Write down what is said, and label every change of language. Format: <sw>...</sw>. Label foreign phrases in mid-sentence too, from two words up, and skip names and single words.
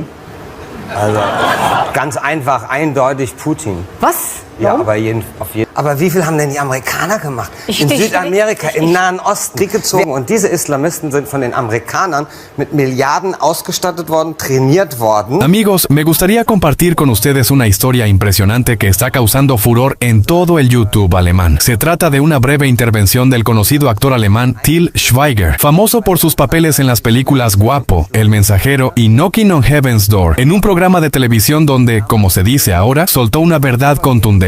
<de>Also ganz einfach, eindeutig Putin. Was? Ja, Warum? aber wie viel haben denn die Amerikaner gemacht? In Richtig, Südamerika, richtig. im Nahen Osten, Krieg gezogen. Und diese Islamisten sind von den Amerikanern mit Milliarden ausgestattet worden, trainiert worden.</de> <es>Amigos, me gustaría compartir con ustedes una historia impresionante que está causando furor en todo el YouTube alemán. Se trata de una breve intervención del conocido actor alemán Til Schweiger, famoso por sus papeles en las películas Guapo, El Mensajero y</es> <en>Knocking on Heaven's Door,</en> <es>en un programa de televisión donde, como se dice ahora, soltó una verdad contundente.</es>